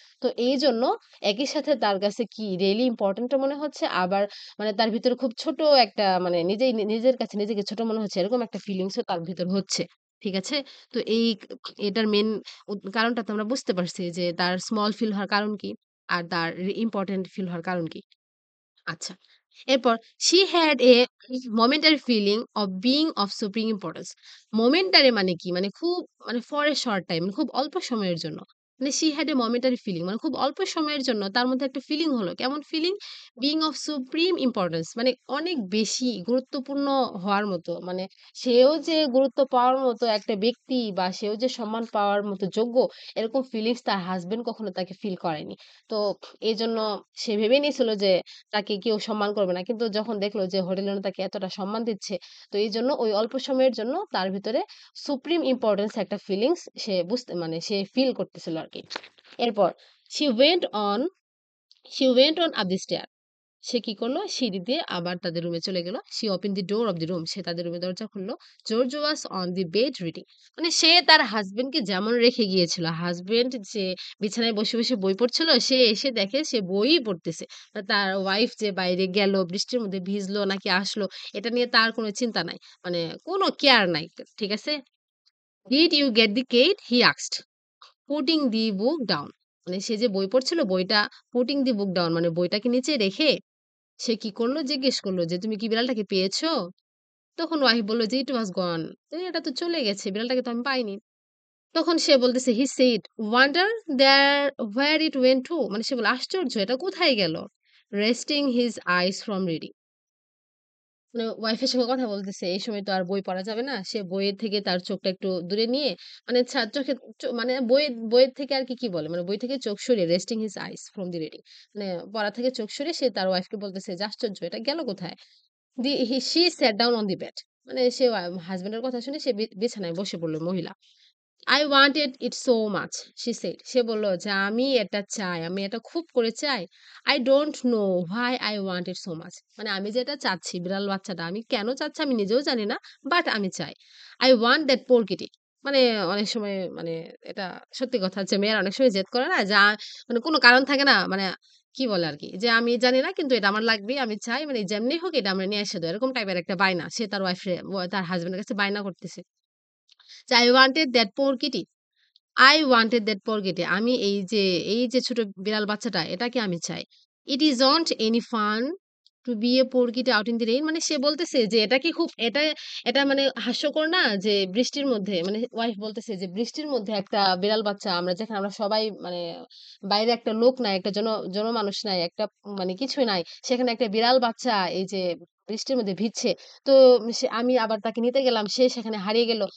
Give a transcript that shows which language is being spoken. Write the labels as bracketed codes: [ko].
[bn] তো এইজন্য একই সাথে তার কাছে কি রিয়েলি ইম্পোর্টেন্ট ও মনে হচ্ছে, আবার মানে তার ভিতরে খুব ছোট একটা মানে নিজের কাছে নিজেকে ছোট মনে হচ্ছে এরকম একটা ফিলিংস ও তার ভিতর হচ্ছে। ঠিক আছে? তো এটার মেইন কারণটা তো আমরা বুঝতে পারছি যে তার স্মল ফিল হওয়ার কারণ কি? আর তার ইম্পোর্টেন্ট ফিল হওয়ার কারণ কি? আচ্ছা। এরপর [en] she had a momentary feeling of being of supreme importance. [bn] momentary মানে কি? মানে খুব মানে [en] for a short time, [bn] মানে খুব অল্প সময়ের জন্য। মানে [en] she had a momentary feeling, [bn] মানে খুব অল্প সময়ের জন্য তার মধ্যে একটা ফিলিং হলো। কেমন feeling? [en] being of supreme importance, [bn] মানে অনেক বেশি গুরুত্বপূর্ণ হওয়ার মতো। মানে সেও যে গুরুত্ব পাওয়ার মতো একটা ব্যক্তি বা সেও যে সম্মান পাওয়ার মতো যোগ্য, এরকম ফিলিংস তার হাসব্যান্ড কখনো তাকে ফিল করায়নি। তো এজন্য সে ভেবে নিয়েছিল যে তাকে কেউ সম্মান করবে না। কিন্তু যখন দেখলো যে হোটেল ওনার তাকে এতটা সম্মান দিচ্ছে, তো এইজন্য ওই অল্প সময়ের জন্য তার ভিতরে সুপ্রিম ইম্পোর্টেন্স একটা ফিলিংস সে মানে সে ফিল করতেছিল আরকি। এরপর [en] she went on she went on up the stair. [bn] সে কি করলো? সিঁড়ি দিয়ে আবার তাদের রুমে চলে গেল। [en] She opened the door of the room. [bn] সে তাদের রুমের দরজা খুলল। [en] George was on the bed reading. [bn] মানে সে তার হাসব্যান্ডকে যেমন রেখে গিয়েছিল, হাসব্যান্ড যে বিছানায় বসে, বসে বই পড়ছিল, সে এসে দেখে সে বইই পড়তেছে। তার ওয়াইফ যে বাইরে গেল, বৃষ্টির মধ্যে ভিজলো নাকি আসলো, এটা নিয়ে তার কোনো চিন্তা নাই। মানে কোনো কেয়ার নাই। ঠিক আছে? [en] "Did you get the key?" he asked, putting the book down. [bn] মানে সে যে বই পড়ছিল, বইটা [en] putting the book down [bn] মানে বইটাকে নিচে রেখে সে কি করলো? জিজ্ঞেস করলো যে, "তুমি কি বিড়ালটাকে পেয়েছো?" তখন ওয়াইফ বলল যে, [en] "It was gone." [bn] এটা তো চলে গেছে। বিড়ালটাকে তো আমি পাইনি। তখন সে বলতেছে, [en] "He said, wonder there where it went to." [bn] মানে সে বলল, "আশ্চর্য! এটা কোথায় গেল?" [en] Resting his eyes from reading. [bn] মানে ওয়াইফের সঙ্গে কথা বলতেছে। এই সময় তো আর বই পড়া যাবে না। সে বইয়ের থেকে তার চোখটা একটু দূরে নিয়ে মানে চোখে মানে বইয়ের থেকে আর কি বলে? মানে বই থেকে চোখ সরিয়ে [en] resting his eyes from the reading. [bn] মানে পড়া থেকে চোখ সরিয়ে সে তার ওয়াইফকে বলতেছে যে, "আশ্চর্য! এটা গেল কোথায়?" [en] she sat down on the bed. [bn] মানে সে হাসব্যান্ডের কথা শুনে সে বিছানায় বসে পড়ল মহিলা। [en] I wanted it so much, she said. [bn] সে বলল যে আমি এটা চাই, আমি এটা খুব করে চাই। [en] I don't know why I want it so much. [bn] মানে আমি যে এটা চাচ্ছি বিড়াল বাচ্চাটা আমি কেন চাচ্ছি আমি নিজেও জানি না। বাট আমি চাই। [en] I want that poor kitty. [bn] মানে অনেক সময় মানে এটা সত্যি কথা হচ্ছে মেয়েরা অনেক সময় জেদ করে না? মানে কোনো কারণ থাকে না? মানে কি বলে আরকি? যে আমি জানি না কিন্তু এটা আমার লাগবেই, আমি চাই মানে যেমনি হোক এটা আমরা নিয়ে এসে দাও। এরকম টাইপের একটা বায়না। সে তার তার হাসব্যান্ডের কাছে বায়না করতেছে। [en] যে I wanted that poor kitty. I wanted that poor kitty. [bn] আমি এই যে ছোট বিড়াল বাচ্চাটা এটাকে আমি চাই। [en] It isn't any fun to be a poor kitty out in the rain. [bn] মানে সে বলতেছে যে এটা কি খুব এটা মানে হাস্যকর না যে বৃষ্টির মধ্যে মানে ওয়াইফ বলতেছে যে বৃষ্টির মধ্যে একটা বিড়াল বাচ্চা যেখানে আমরা সবাই মানে বাইরে একটা লোক নাই, একটা জনমানুষ নাই, একটা মানে কিছুই নাই। সেখানে একটা বিড়াল বাচ্চা এই যে বৃষ্টির মধ্যে ভিজছে। তো আমি আবার তাকে নিতে গেলাম। সে সেখানে হারিয়ে গেল।